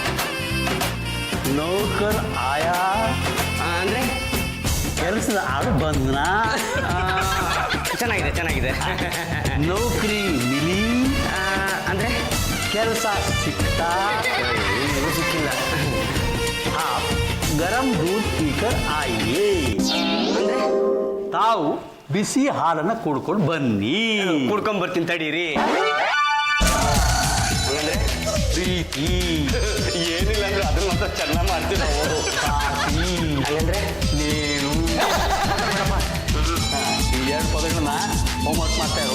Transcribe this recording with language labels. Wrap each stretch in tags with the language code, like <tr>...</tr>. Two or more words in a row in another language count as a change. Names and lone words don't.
<hi>नौकर आया</hi> <kn>ಅಂದ್ರೆ ಕೆಲಸದ ಆಳು ಬಂದ್ನಾ? ಚೆನ್ನಾಗಿದೆ.</kn> <hi>नौकरी मिली</hi> <kn>ಅಂದ್ರೆ ಕೆಲಸ ಸಿಕ್ತಾ? ಸಿಕ್ಕಿಲ್ಲ.</kn> <hi>आप गरम दूध पीकर आइए.</hi> <kn>ಅಂದ್ರೆ ತಾವು ಬಿಸಿ ಹಾಲನ್ನ ಕುಡ್ಕೊಂಡು ಬನ್ನಿ. ಕುಡ್ಕೊಂಡ್ ಬರ್ತೀನಿ ತಡೀರಿ. ಅಂದ್ರೆ ಪ್ರೀತಿ ಏನಿಲ್ಲ ಅಂದ್ರೆ ಅದನ್ನ ಮಾತ್ರ ಚೆನ್ನಾಗಿ ಮಾಡ್ತೀವಿ ನಾವು. ಹಂಗಂದ್ರೆ ನೀನು ಈ 2 ಪದಗಳನ್ನ ಹೋಮ್ವರ್ಕ್ ಮಾಡ್ತಾ ಇರು.</kn>